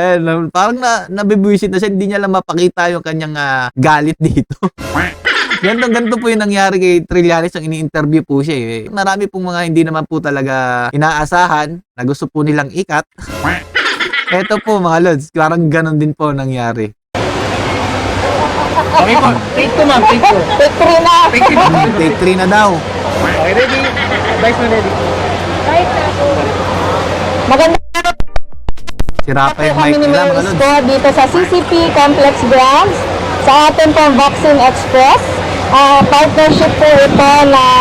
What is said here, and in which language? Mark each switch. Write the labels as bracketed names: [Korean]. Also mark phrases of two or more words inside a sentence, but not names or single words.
[Filipino] Ayan, parang nabibisit na siya. Hindi niya lang mapakita yung kanyang galit dito. Ganto po yung nangyari kay Trillanes ang ini-interview po siya. Marami pong mga hindi naman po talaga inaasahan na gusto po nilang ikat. Eto po mga lods, parang ganon din po nangyari. Okay po. [English] Take 2 ma'am. Take 2. Take 3 na. Take 3 [Filipino] na daw. [English] Okay, ready? Advice man ready. [Filipino] Live na po. Magandang araw. Sira pa yung Kami mic ni nila Mayor mga lods. Isko dito sa CCP Complex Grounds sa ating pong Vaccine Express. Partnership po ito ng